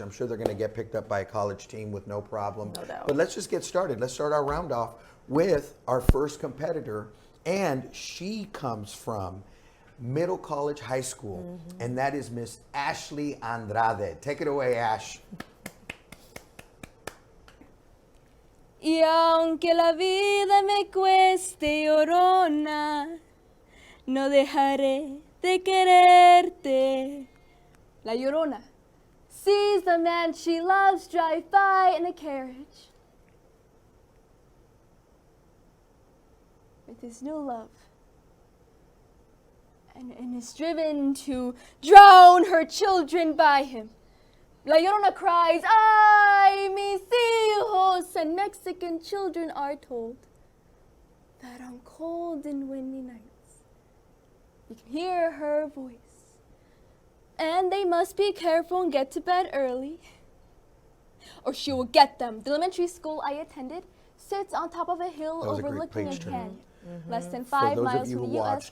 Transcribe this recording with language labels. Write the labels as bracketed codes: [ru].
[en] I'm sure they're going to get picked up by a college team with no problem. No doubt. But let's just get started. Let's start our round off with our first competitor, and she comes from Middle College High School, and that is Miss Ashley Andrade. Take it away, Ash. [es] Y aunque la vida me cueste llorona, no dejaré de quererte. [en] La Llorona sees the man she loves drive by in a carriage with his new love, and is driven to drown her children by him. La Llorona cries, [es] "Ay, mis hijos!" [en] and Mexican children are told that on cold and windy nights, you can hear her voice, and they must be careful and get to bed early, or she will get them. The elementary school I attended sits on top of a hill overlooking a canyon, less than 5 miles from the U.S.